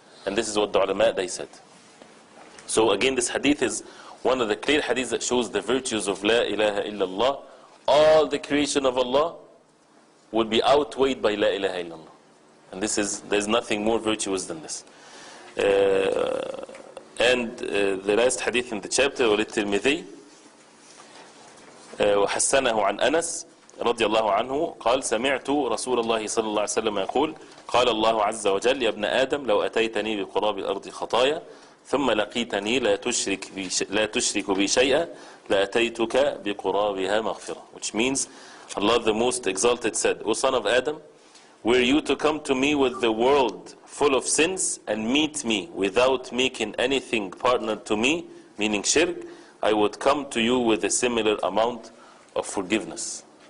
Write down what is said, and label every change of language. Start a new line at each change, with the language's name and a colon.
English: And this is what the ulama they said. So again, this hadith is one of the clear hadiths that shows the virtues of La ilaha illallah. All the creation of Allah would be outweighed by La ilaha illallah. And there's nothing more virtuous than this. And the last hadith in the chapter,
Arabic: وللترمذي وحسنه عن أنس رضي الله عنه قال سمعت رسول الله صلى الله عليه وسلم يقول قال الله عز وجل يا ابن آدم لو أتيتني بقراب الأرض خطايا ثم لقيتني لا تشرك بي شيئا لأتيتك بقرابها مغفرة.
English: Which means Allah the Most Exalted said, O son of Adam, were you to come to me with the world full of sins and meet me without making anything partner to me, meaning shirk, I would come to you with a similar amount of forgiveness.